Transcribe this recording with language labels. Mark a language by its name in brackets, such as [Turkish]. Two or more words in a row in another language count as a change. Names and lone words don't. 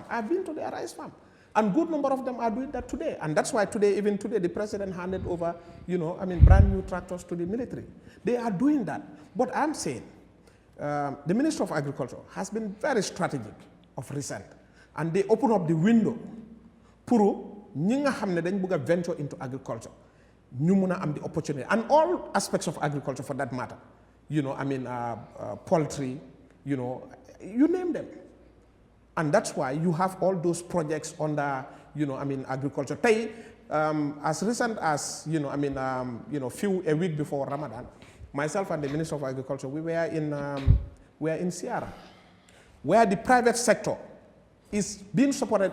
[English] I've been to their rice farm. And good number of them are doing that today. And that's why even today, the president handed over, brand new tractors to the military. They are doing that. But I'm saying, the Minister of Agriculture has been very strategic of recent. And they open up the window [Wolof] pour ñi nga xamne dañ bëgg [English] venture into agriculture. [Wolof] Ñu mëna am [English] the opportunity. And all aspects of agriculture for that matter. Poultry, you name them. And that's why you have all those projects under, agriculture. As recent as, a week before Ramadan, myself and the Minister of Agriculture, we were in Sierra, where the private sector is being supported.